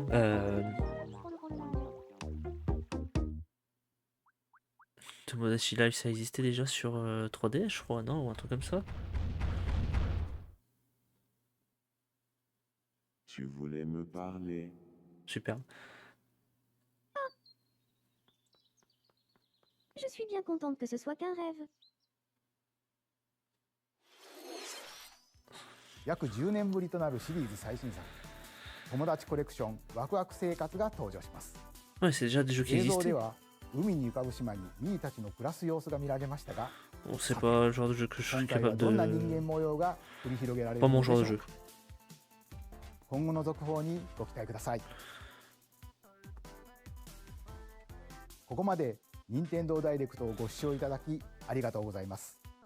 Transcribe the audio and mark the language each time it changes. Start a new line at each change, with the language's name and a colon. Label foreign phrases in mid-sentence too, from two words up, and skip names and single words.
French: Tomodachi Life, ça existait déjà sur 3DS, je crois, non? Ou un truc comme ça? Tu voulais me parler. Super. Je suis bien contente que ce soit qu'un rêve.
Japanese: 約10年ぶりとなるシリーズ最新作友達コレクションワクワク生活が登場します。
French: Ouais, c'est déjà des jeux qui
Japanese: 映像
French: existaient.
Japanese: では海に浮かぶ島にミーたちの暮らす様子が見られましたが、
French: Bon, c'est pas le genre de jeu que je
Japanese: 今
French: suis
Japanese: 回は
French: capable
Japanese: どんな人間
French: de...
Japanese: 模様が繰り広げられる
French: Pas
Japanese: の
French: mon
Japanese: でしょ
French: genre
Japanese: う
French: de
Japanese: か。
French: jeu.
Japanese: 今後の続報にご期待ください。ここまで任天堂ダイレクトをご視聴いただきありがとうございます。